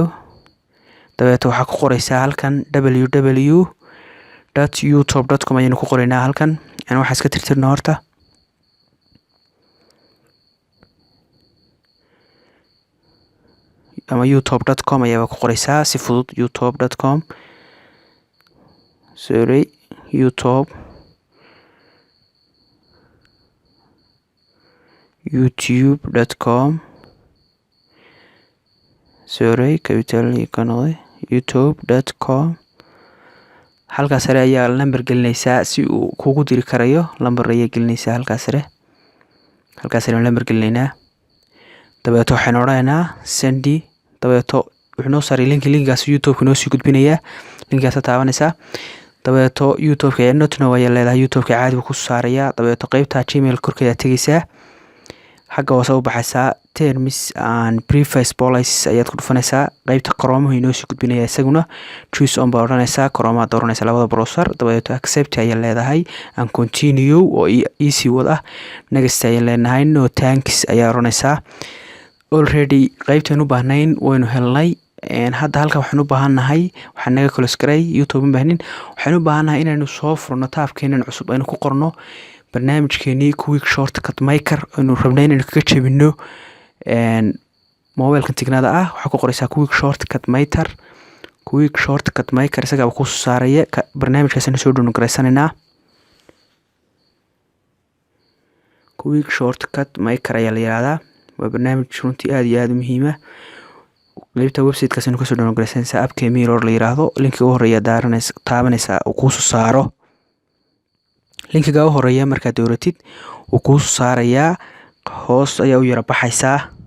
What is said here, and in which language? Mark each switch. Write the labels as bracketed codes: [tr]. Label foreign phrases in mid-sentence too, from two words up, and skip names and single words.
[so] dabeeto waxaa ku qoraysaa halkan www.youtube.com ayaynu ku qoraynaa halkan. waxaa iska tirtirna horta. ama youtube.com ayaa ku qoraysaa si fudud youtube.com. [en] sorry youtube.com sorry capital economy youtube.com. [so] halkaas sare ayaa lambar gelinaysaa si uu kugu diri karayo lambar ayaa gelinaysaa halkaas sare. halkaas sare lambar gelinaynaa. dabeeto waxaan oranaynaa sendi. dabeeto wuxuu noo saaray linkaas youtube-ka noo sii gudbinayaa. linkaas taabanaysaa. dabeeto youtube-ka ayaa [en] not now [so] ayaa leedahay youtube-ka caadi buu ku saarayaa. dabeeto qaybta gmail korkeeda tegaysaa. xagga hoose u baxaysaa [en] terms and previous policies [so] ayaad ku dhufanaysaa. qaybta Chrome inoo sii gudbinaya isaguna [en] choose on [so] baa oranaysaa. Chrome aad dooranaysaa labada browser. dabeeto accept ayaa leedahay [en] and continue [so] oo easy wad ah. next ayaa leenahay [en] no thanks [so] ayaa oranaysaa. already qaybtaan u baahnayn waynu helnay. hadda halka waxaan u baahannahay waxaan naga close garay youtube u baahnin. waxaan u baahannahay inaynu soo furno taabkeenan cusub aynu ku qorno barnaamijkeenii quick shortcut maker aynu rabnay inaynu kaga jabino mobilkan tignada ah. waxaa ku qoraysaa quick shortcut maker isagaaba ku saaraya barnaamijkaasina soo download garaysanaynaa. quick shortcut maker ayaa la yiraahdaa. waa barnaamij runtii aad iyo aad u muhiim ah. qaybta website-kaas inuu kasoo download garaysanaysaa appka Mirror la yiraahdo. linkiga ugu horeeya taabanaysaa uu kuu soo saaro. linkiga ugu horeeya markaad dooratid uu kuu soo saarayaa, hoos ayaa u yara baxaysaa.